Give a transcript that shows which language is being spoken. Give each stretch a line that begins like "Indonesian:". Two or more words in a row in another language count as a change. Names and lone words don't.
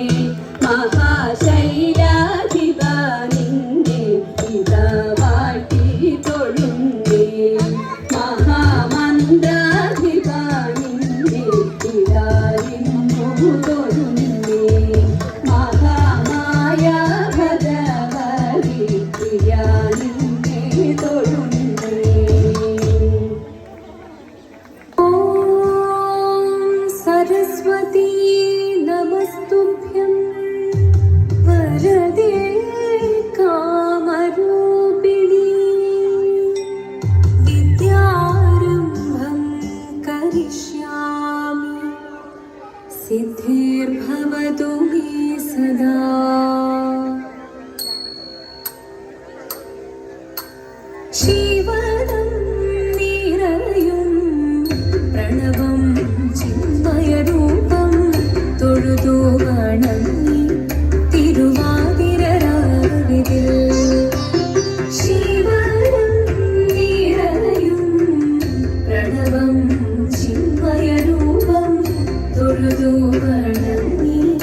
Malayalam: മഹാശൈലാധിപ നിന്നെ ഇതാ വാഴ്ത്തി തൊഴുന്നേ മഹാമന്ത്രാധിപ നിന്നെ ഇതായിരുന്നു തൊഴുന്നേ മഹാമായ ഭഗവതി പ്രിയാ നിന്നെ തൊഴുന്നേ
Sanskrit: सरस्वती नमस्तुभ्यं वरदे कामरूपिणी विद्यारम्भं करिष्यामि सिद्धिर्भवतु मे सदा
Malayalam: ശിവനും നിറയും പ്രണവം ചിന്മയരൂപം തൊഴുതു വണങ്ങി തിരുവാതിരരാവിതിൽ ശിവനും നിറയും പ്രണവം ചിന്മയരൂപം തൊഴുതു വണങ്ങി